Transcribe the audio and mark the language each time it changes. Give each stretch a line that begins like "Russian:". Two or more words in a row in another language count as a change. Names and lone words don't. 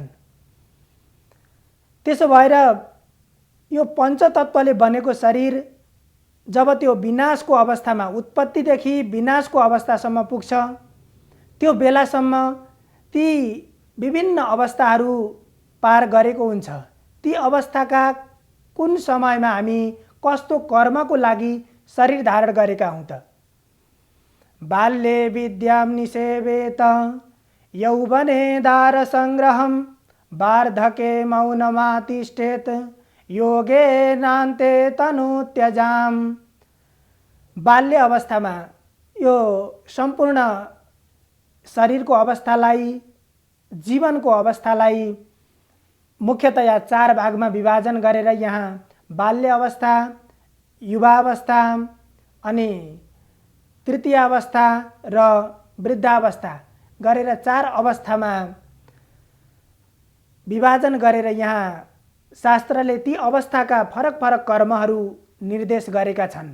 Nepali: त्यसो भएर यो पञ्चतत्त्वले बनेको शरीर जब त्यो विनाशको अवस्थामा, उत्पत्तिदेखि विनाशको अवस्थासम्म पुग्छ, त्यो बेलासम्म ती विभिन्न अवस्थाहरू पार गरेको हुन्छ। ती अवस्थाका कुन समयमा हामी कस्तो कर्मको लागि शरीर धारण गरेका हौं त?
Sanskrit: बाल्ये विद्यां निषेवेत यौवने दार संग्रहं वार्धके मौनमातिष्ठेत योगे नान्ते तनु त्यजाम।
Nepali: बाल्य अवस्थामा यो सम्पूर्ण शरीरको अवस्थालाई, जीवनको अवस्थालाई मुख्यतया 4 भागमा विभाजन गरेर यहाँ बाल्य अवस्था, युवा अवस्था अनि तृतीय अवस्था र वृद्धावस्था गरेर 4 अवस्थामा विभाजन गरेर यहाँ शास्त्रले ती अवस्थाका फरक फरक कर्महरू निर्देश गरेका छन्।